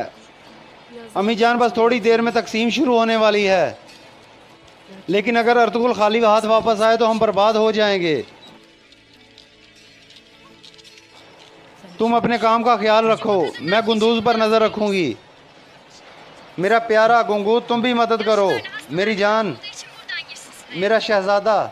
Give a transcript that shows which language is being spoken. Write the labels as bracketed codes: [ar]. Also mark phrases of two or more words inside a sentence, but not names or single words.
[ur] امی جان، بس تھوڑی دیر میں تقسیم شروع ہونے والی ہے، لیکن اگر ارطغرل خالی ہاتھ واپس آئے تو ہم برباد ہو جائیں گے. تم اپنے کام کا خیال رکھو، میں گندوز پر نظر رکھوں گی. میرا پیارا گنگو، تم بھی مدد کرو. میری جان, [tr] Olduğu için buradan girsin sıraya. [ur] میرا شہزادہ.